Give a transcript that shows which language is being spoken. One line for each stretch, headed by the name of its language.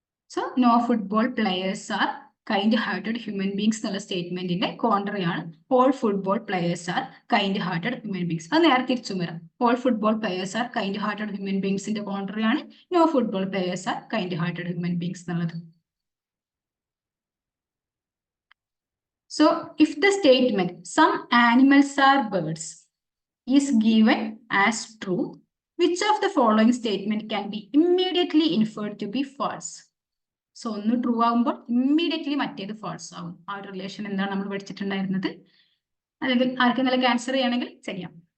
English: so no football players are kind hearted human beings
Malayalam: എന്നുള്ള സ്റ്റേറ്റ്മെന്റിന്റെ contrary ആണ്
English: All football players are kind hearted human beings.
Malayalam: അത് നേരെ തിരിച്ചും വരാം.
English: all football players are kind hearted human ബീങ്സിന്റെ
Malayalam: contrary ആണ്
English: No football players are kind hearted human beings എന്നുള്ളത്. So if the statement some animals are birds is given as true, which of the following statement can be immediately inferred to be false?
Malayalam: So ഒന്ന് true ആകുമ്പോൾ immediately മറ്റേത് false ആവും. ആ ഒരു relation എന്താണ് നമ്മൾ പഠിച്ചിട്ടുണ്ടായിരുന്നത്? അല്ലെങ്കിൽ ആർക്കെങ്കിലും ആൻസർ ചെയ്യണമെങ്കിൽ ചെയ്യാം.